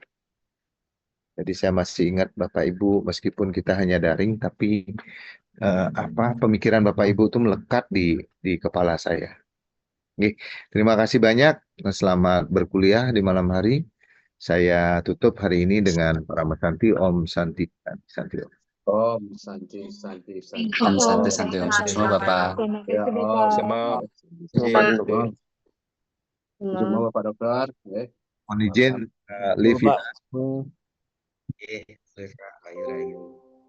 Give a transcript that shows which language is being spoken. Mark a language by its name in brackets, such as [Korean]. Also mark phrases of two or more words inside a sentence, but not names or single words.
[Indonesian] Jadi saya masih ingat Bapak Ibu, meskipun kita hanya daring, tapi pemikiran Bapak Ibu itu melekat di kepala saya. Oke, terima kasih banyak. Selamat berkuliah di malam hari. Saya tutup hari ini dengan [Sanskrit] Parama Santi, Om Santi, Santi. Om Santi, Santi, Santi. Om Santi, Santi, Om Suksma, [Indonesian] Bapak. Ya, Om. Semua Bapak Dokter. Mohon izin, live ya. Oke, Rayu.